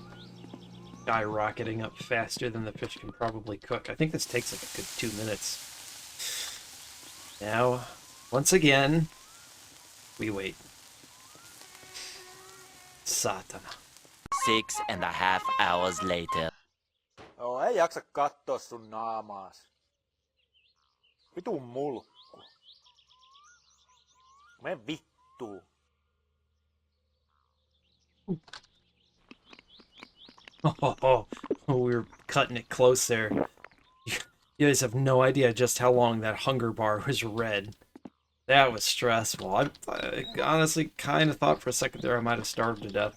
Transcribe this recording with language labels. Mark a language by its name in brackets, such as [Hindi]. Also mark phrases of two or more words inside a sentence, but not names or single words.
[English] Skyrocketing up faster than the fish can probably cook. I think this takes like a good 2 minutes. Now, once again, we wait. Satana. 6.5 hours later. [Finnish] Joo, ei jaksa katsoa sun naamaas. Vitun mulkku. Mene vittuun. [English] Oh, we were cutting it close there. You guys have no idea just how long that hunger bar was red. That was stressful. I honestly kind of thought for a second there I might have starved to death.